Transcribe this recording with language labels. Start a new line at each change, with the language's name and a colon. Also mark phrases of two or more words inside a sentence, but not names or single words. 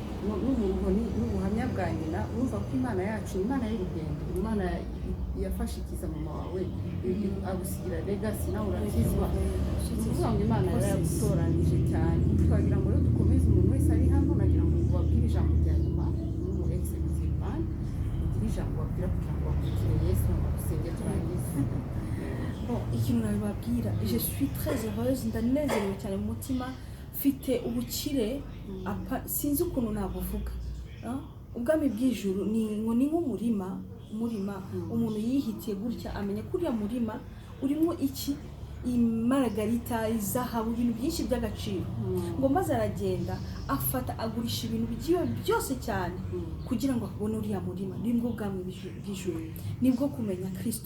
Kinyarwanda: n'umuruho n'ubuhamya bwa nyina urumva ko imana yacu imana y'urugendo imana yafashe ikiza mama wawe agusigira legacy nawe urakizwa ni ukuvuga ngo imana yaragutoranije cyane twagira ngo rero dukomeze umuntu wese ari hano nagira ngo ubabwire ijambo rya nyuma n'umu ex-musulman ugire ijambo babwira kugira ngo bakurikire Yesu ngo bagusenge turangize. Bon, ikintu nabibabwira
French: je suis très heureuse
Kinyarwanda: ndanezerewe cyane mu mutima mfite ubukire sinzi ukuntu nabuvuga ubwami bw'ijuru ni nk'umurima umuntu yihitiye gutya amenya ko uriya murima urimo iki imaragarita izahabu ibintu byinshi by'agaciro ngo maze aragenda afata agurisha ibintu bigiye byose cyane kugira ngo abone uriya murima nibwo bwami bw'ijuru nibwo kumenya Kristo.